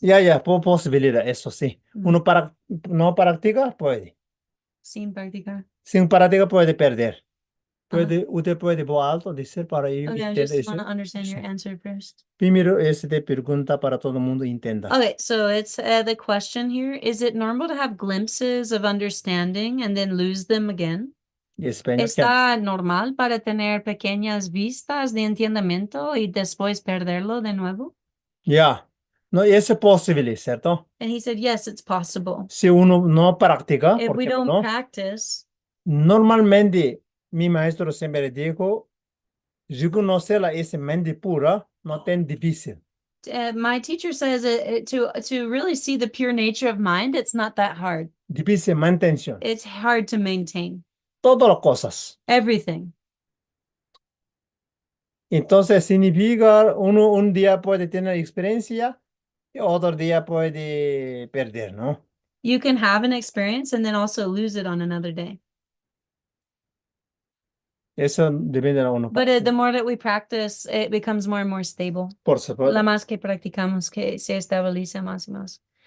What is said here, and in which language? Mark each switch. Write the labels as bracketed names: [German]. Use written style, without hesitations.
[Spanish] Ya, posibilidad, eso sí. Uno no practica, puede. sin practicar. Sin práctica puede perder. Usted puede voz alto decir para ir. [English] Okay, I just want to understand your answer first. [Spanish] Primero, pregunta para todo el mundo intenta. [English] Okay, so it's the question here. Is it normal to have glimpses of understanding and then lose them again? [Spanish] Y español, ¿Está normal para tener pequeñas vistas de entendimiento y después perderlo de nuevo? Ya. No, eso es posible, ¿cierto? [English] And he said, yes, it's possible. [Spanish] Si uno no practica, [English] If we [Spanish] porque [English] don't [Spanish] no, [English] practice, [Spanish] normalmente mi maestro siempre dijo, reconocer esa mente pura no tan difícil. [English] my teacher says to really see the pure nature of mind, it's not that hard. [Spanish] Difícil mantención. [English] It's hard to maintain [Spanish] Todas las cosas. [English] everything. [Spanish] Entonces significa uno un día puede tener experiencia y otro día puede perder, ¿no? [English] You can have an experience and then also lose it on another day. [Spanish] Eso depende de uno. [English] But the more that we practice, it becomes more and more stable. [Spanish] Por supuesto. La más que practicamos, que se estabiliza más y más.